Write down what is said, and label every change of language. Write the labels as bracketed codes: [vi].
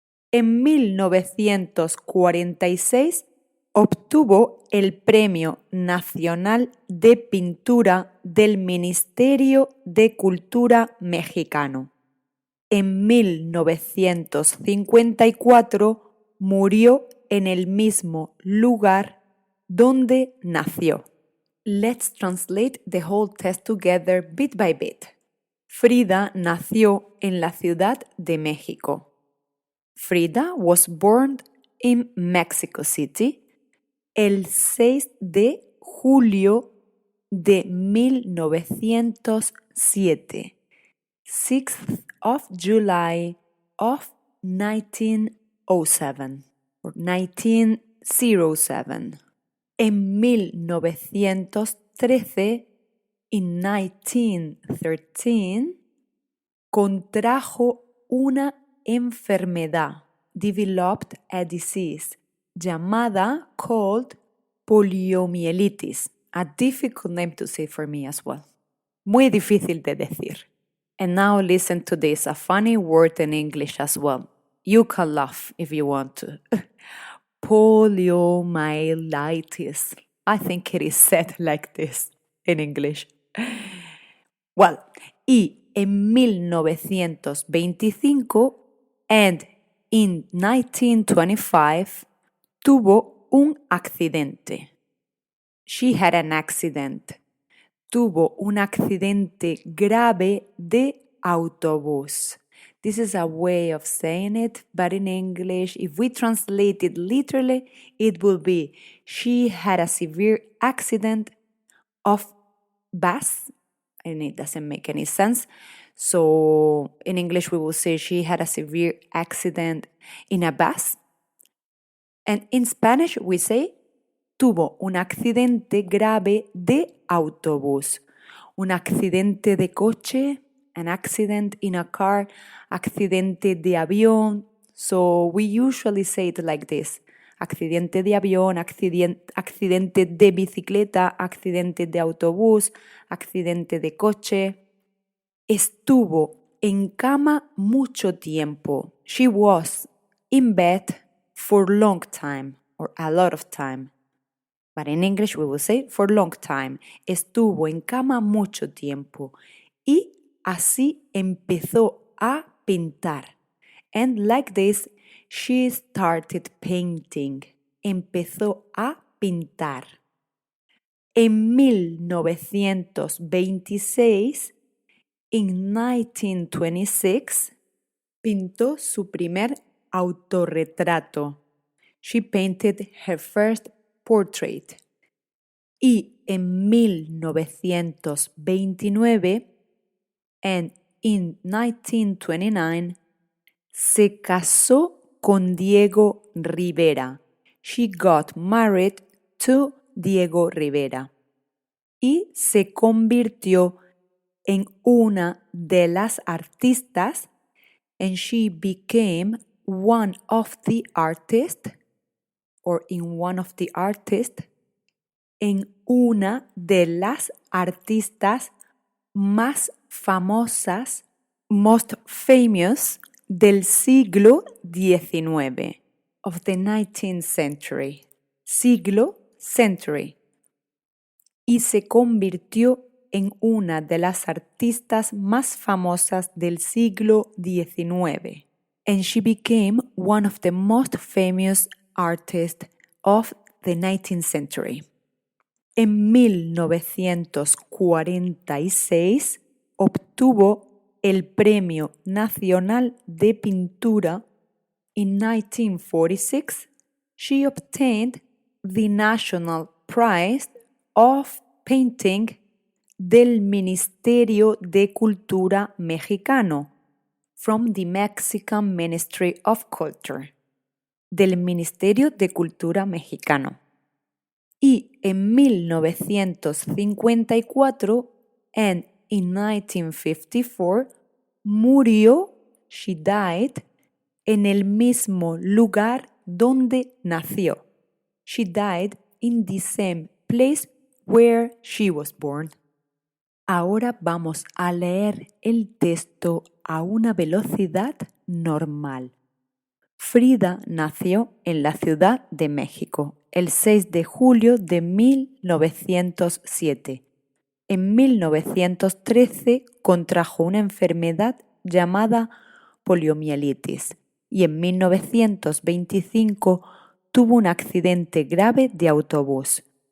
[es] En 1946 obtuvo el Premio Nacional de Pintura del Ministerio de Cultura mexicano. En 1954 murió en el mismo lugar donde nació. [en] Let's translate the whole test together bit by bit. [es] Frida nació en la Ciudad de México. [en] Frida was born in Mexico City [es] el 6 de julio de 1907. [en] 6th of July of 1907 or 1907. [es] En 1913, [en] in 1913, [es] contrajo una enfermedad, [en] developed a disease, [es] llamada [en] called poliomielitis, a difficult name to say for me as well. [es] Muy difícil de decir. [en] And now listen to this, a funny word in English as well. You can laugh if you want to. Poliomyelitis. I think it is said like this in English. Well, [es] y en 1925 [en] and in 1925 [es] tuvo un accidente. [en] She had an accident. [es] Tuvo un accidente grave de autobús. [en] This is a way of saying it, but in English, if we translate it literally, it will be she had a severe accident of bus, and it doesn't make any sense. So in English, we will say she had a severe accident in a bus. And in Spanish, we say [es] tuvo un accidente grave de autobús. Un accidente de coche, [en] an accident in a car, [es] accidente de avión. [en] So we usually say it like this. [es] Accidente de avión, accidente de bicicleta, accidente de autobús, accidente de coche. Estuvo en cama mucho tiempo. [en] She was in bed for a long time or a lot of time. But in English we will say for a long time. [es] Estuvo en cama mucho tiempo. Y así empezó a pintar. [en] And like this, she started painting. [es] Empezó a pintar. En 1926, [en] in 1926, [es] pintó su primer autorretrato. [en] She painted her first portrait. [es] Y en 1929, [en] and in 1929, [es] se casó con Diego Rivera. [en] She got married to Diego Rivera. [es] Y se convirtió en una de las artistas, [en] and she became one of the artists or in one of the artists, [es] en una de las artistas más famosas, [en] most famous, [es] del siglo XIX, [en] of the 19th century, [es] siglo, [en] century, [es] y se convirtió en una de las artistas más famosas del siglo XIX. [en] And she became one of the most famous artists of the 19th century. [es] En 1946 obtuvo el Premio Nacional de Pintura. [en] In 1946, she obtained the National Prize of Painting [es] del Ministerio de Cultura Mexicano, [en] from the Mexican Ministry of Culture, del Ministerio de Cultura Mexicano. [es] Y en 1954, [en] and in 1954, [es] murió, [en] she died, [es] en el mismo lugar donde nació. [en] She died in the same place where she was born. [es] Ahora vamos a leer el texto a una velocidad normal. Frida nació en la Ciudad de México el 6 de julio de 1907. En 1913 contrajo una enfermedad llamada poliomielitis y en 1925 tuvo un accidente grave de autobús.